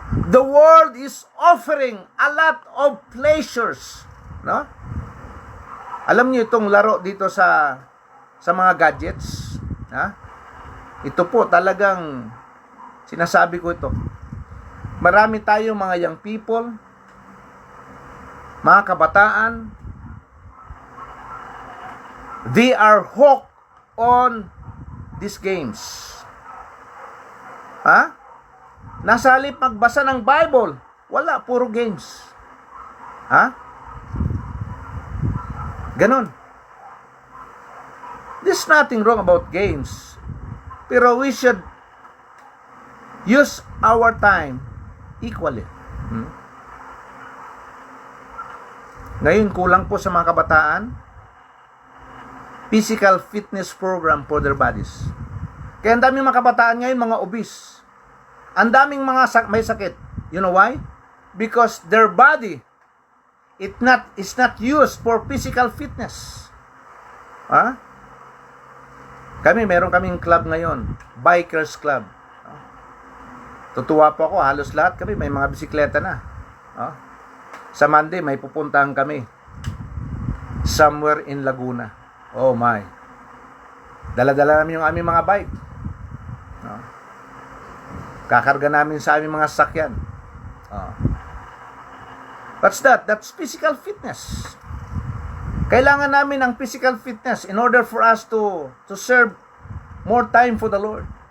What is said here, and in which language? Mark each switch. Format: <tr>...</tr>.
<en>The world is offering a lot of pleasures, no?</en> <tl>Alam niyo itong laro dito sa mga gadgets, ha? Ito po talagang sinasabi ko ito. Marami tayong mga young people, mga kabataan,</tl> <en>they are hooked on these games.</en> <tl>Ha? Nasa halip magbasa ng Bible, wala, puro games. Ha? Ganon.</tl> <en>There's nothing wrong about games. Pero we should use our time equally.</en> <tl>Ngayon, kulang po sa mga kabataan, physical fitness program for their bodies. Kaya ang daming mga kabataan ngayon, mga obese. Ang daming mga may sakit.</tl> <en>You know why? Because their body is not used for physical fitness.</en> <tl>Ha? Meron kaming club ngayon, Bikers Club. Tutuwa po ako, halos lahat kami may mga bisikleta na. Sa Monday, may pupuntahan kami somewhere in Laguna. Oh my. Dala-dala namin yung aming mga bike. Kakarga namin sa aming mga sasakyan.</tl> <en>What's that? That's physical fitness.</en> <tl>Kailangan namin ang</tl> <en>physical fitness in order for us to serve more time for the Lord.</en>